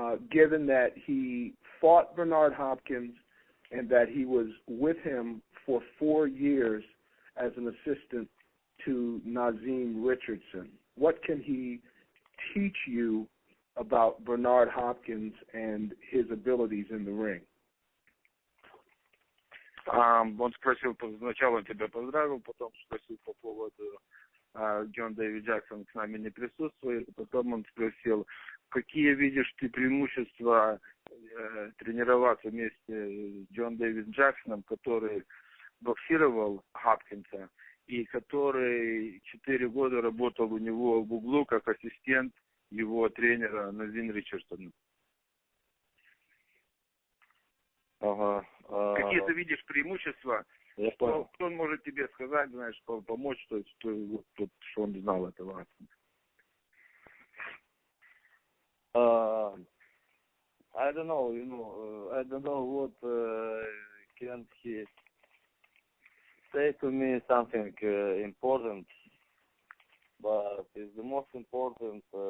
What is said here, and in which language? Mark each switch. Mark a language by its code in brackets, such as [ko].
[en] given that he fought Bernard Hopkins and that he was with him for 4 years as an assistant to Nazim Richardson. What can he teach you about Bernard Hopkins and his abilities in the ring? [ru] Он спросил, сначала тебя поздравил, потом спросил по поводу Джон Дэвид Джексон с нами не присутствует, потом он спросил, какие видишь ты преимущества тренироваться вместе с Джон Дэвид Джексоном, который боксировал Хопкинса и который 4 года работал у него в углу как ассистент его тренера Назим Ричардсона. Ага. Какие ты видишь преимущества? Что он может тебе сказать, знаешь, помочь, что он знал этого? [en] I don't know, I don't know what can he say to me something important, but it's the most important